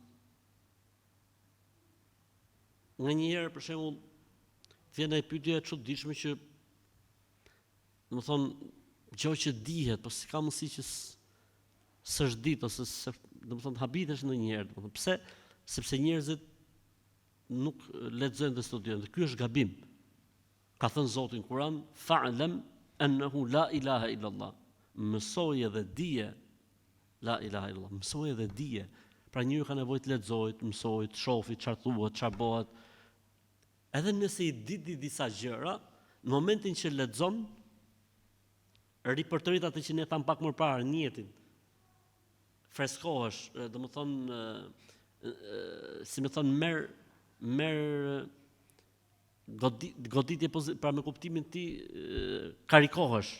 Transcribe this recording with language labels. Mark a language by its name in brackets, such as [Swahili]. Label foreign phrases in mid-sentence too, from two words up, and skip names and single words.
[Albanian] Nganjëherë për shembull vjen ai pyetje e çuditshme që domethënë gjë që dihet, po si ka mundësi që s'është ditë ose domethënë habitesh ndonjëherë, domethënë pse? Sepse njerëzit nuk lexojnë dhe studiojnë. Ky është gabim. Ka thënë Zoti në Kur'an, [Arabic] فاعلم أنه لا إله إلا الله. [Albanian] Mësoje dhe dije [Arabic] لا إله إلا الله. [Albanian] Mësoje dhe dije. Pra njëri ka nevojë të lexojë, të mësojë, të shohë çfarë thuhet, çfarë bëhet. Edhe nëse i di disa gjëra, në momentin që lexon, ripërtërit atë që ne tham pak më parë, niyetin. Freskohesh, domethënë si më thon merr goditje pra me kuptimin ti karikohesh.